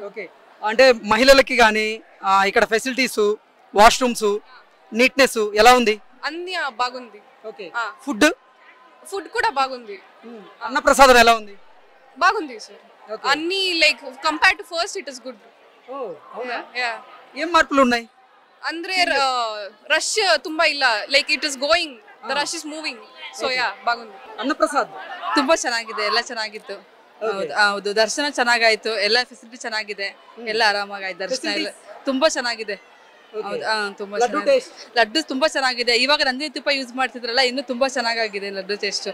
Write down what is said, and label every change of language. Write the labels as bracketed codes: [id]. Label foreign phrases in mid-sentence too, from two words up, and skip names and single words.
[te] ఓకే, అంటే మహిళలకి కానీ ఇక్కడ [en] facilities, washrooms, neatness [te] ఎలా ఉంది? అన్ని బాగుంది. ఓకే, ఫుడ్ కూడా బాగుంది. అన్నప్రసాదం ఎలా ఉంది? బాగుంది సార్. అన్ని [en] like compare to first it is good. [te] ఏం మార్పులు ఉన్నాయి? [kn] ಅಂದ್ರೆ ರಶ್ ತುಂಬಾ ಇಲ್ಲ, [en] like it is going, the rush is moving. [te] సో బాగుంది. [kn] ಅನ್ನಪ್ರಸಾದ್ ತುಂಬಾ ಚೆನ್ನಾಗಿದೆ, ಎಲ್ಲ ಚೆನ್ನಾಗಿತ್ತು. ಹೌದು, ದರ್ಶನ ಚೆನ್ನಾಗಾಯ್ತು, ಎಲ್ಲ ಫೆಸಿಲಿಟಿ ಚೆನ್ನಾಗಿದೆ, ಎಲ್ಲ ಆರಾಮಾಗಾಯ್ತು. ದರ್ಶನ ಎಲ್ಲ ತುಂಬಾ ಚೆನ್ನಾಗಿದೆ. ತುಂಬಾ ಲಡ್ಡು ತುಂಬಾ ಚೆನ್ನಾಗಿದೆ. ಇವಾಗ ನಂದಿನಿ ತುಪ್ಪ ಯೂಸ್ ಮಾಡ್ತಿದ್ರಲ್ಲ, ಇನ್ನು ತುಂಬಾ ಚೆನ್ನಾಗಿದೆ ಲಡ್ಡು ಟೇಸ್ಟ್.